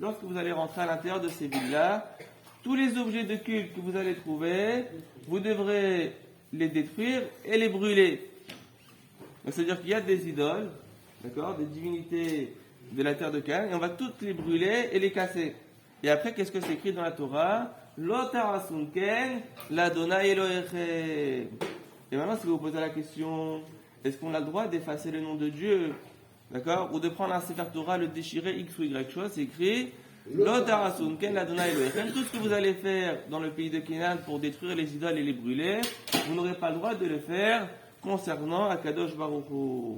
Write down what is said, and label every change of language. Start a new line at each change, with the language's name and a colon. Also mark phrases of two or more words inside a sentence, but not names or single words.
French: Lorsque vous allez rentrer à l'intérieur de ces villes-là, tous les objets de culte que vous allez trouver, vous devrez les détruire et les brûler. Donc, c'est-à-dire qu'il y a des idoles, d'accord, des divinités de la terre de Canaan, et on va toutes les brûler et les casser. Et après, qu'est-ce que c'est écrit dans la Torah?
Hebrew: לא תעשון כן לה' אלהיכם.
French: Et maintenant, si vous vous posez la question, est-ce qu'on a le droit d'effacer le nom de Dieu, d'accord, ou de prendre un
Hebrew: ספר תורה,
French: le déchirer X ou Y chose, c'est écrit
Hebrew: לא תעשון כן לה' אלהיכם.
French: Tout ce que vous allez faire dans le pays de Canaan pour détruire les idoles et les brûler, vous n'aurez pas le droit de le faire concernant
Hebrew: הקדוש ברוך הוא.